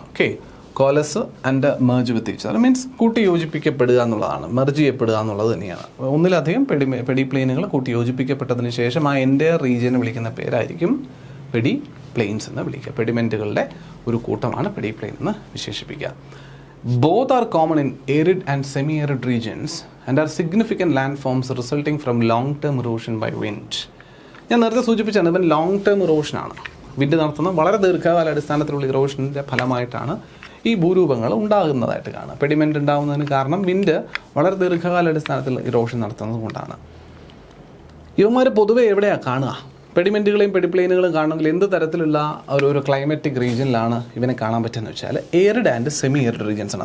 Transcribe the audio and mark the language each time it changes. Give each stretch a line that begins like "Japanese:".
English: Okay, coalesce and merge with each other means
Malayalam: കൂട്ടി യോജിപ്പിക്കപ്പെടുക എന്നുള്ളതാണ്, merge ചെയ്യപ്പെടുക എന്നുള്ളത് തന്നെയാണ്. ഒന്നിലധികം പെഡിപ്ലെയിനുകൾ കൂട്ടി യോജിപ്പിക്കപ്പെട്ടതിന് ശേഷം ആ എൻ്റയർ റീജിയനെ വിളിക്കുന്ന പേരായിരിക്കും പെഡിപ്ലെയിൻസ് എന്ന് വിളിക്കുക. പെഡിമെൻറ്റുകളുടെ ഒരു കൂട്ടമാണ് പെഡിപ്ലെയിൻ എന്ന് വിശേഷിപ്പിക്കുക.
English: Both are common in arid and semi-arid regions and are significant landforms resulting from long-term erosion by wind.
Malayalam: ഞാൻ നേരത്തെ സൂചിപ്പിച്ചാണ് ഇവൻ ലോങ് ടേം ഇറോഷനാണ്. വിൻഡ് നടത്തുന്ന വളരെ ദീർഘകാല അടിസ്ഥാനത്തിലുള്ള ഇറോഷൻ്റെ ഫലമായിട്ടാണ് ഈ ഭൂരൂപങ്ങൾ ഉണ്ടാകുന്നതായിട്ട് കാണാം. പെഡിമെൻ്റ് ഉണ്ടാകുന്നതിന് കാരണം വിൻഡ് വളരെ ദീർഘകാലാടിസ്ഥാനത്തിൽ ഇറോഷൻ നടത്തുന്നത് കൊണ്ടാണ്. ഇവന്മാർ പൊതുവെ എവിടെയാണ് കാണുക? പെഡിമെൻറ്റുകളെയും പെഡിപ്ലെയിനുകളും കാണണമെങ്കിൽ എന്ത് തരത്തിലുള്ള ഒരു ക്ലൈമറ്റിക് റീജിയനിലാണ് ഇവനെ കാണാൻ പറ്റുന്നത് വെച്ചാൽ എയറിഡ് ആൻഡ് സെമി എയറിഡ് റീജിയൻസ് ആണ്.